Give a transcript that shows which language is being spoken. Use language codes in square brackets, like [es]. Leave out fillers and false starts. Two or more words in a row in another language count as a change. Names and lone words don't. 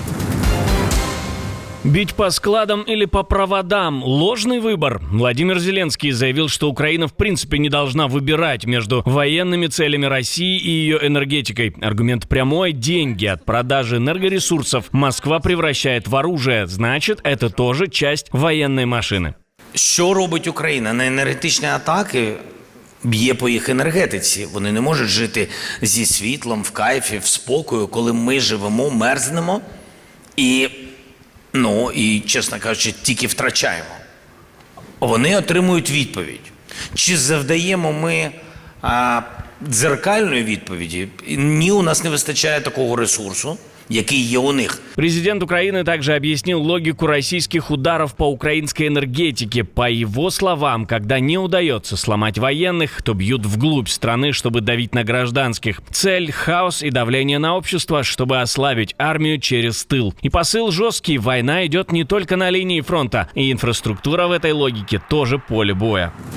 [ru] Бить по складам или по проводам – ложный выбор. Владимир Зеленский заявил, что Украина в принципе не должна выбирать между военными целями России и ее энергетикой. Аргумент прямой – деньги от продажи энергоресурсов Москва превращает в оружие. Значит, это тоже часть военной машины. [uk] Що робить Україна? На енергетичні атаки б'є по їх енергетиці. Вони не можуть жити зі світлом, в кайфі, в спокою, коли ми живемо, мерзнемо і, чесно кажучи, тільки втрачаємо. Вони отримують відповідь. Чи завдаємо ми дзеркальної відповіді? Ні, у нас не вистачає такого ресурсу, який є у них. [ru] Президент Украины также объяснил логику российских ударов по украинской энергетике. По его словам, когда не удается сломать военных, то бьют вглубь страны, чтобы давить на гражданских. Цель – хаос и давление на общество, чтобы ослабить армию через тыл. И посыл жесткий – война идет не только на линии фронта, и инфраструктура в этой логике тоже поле боя.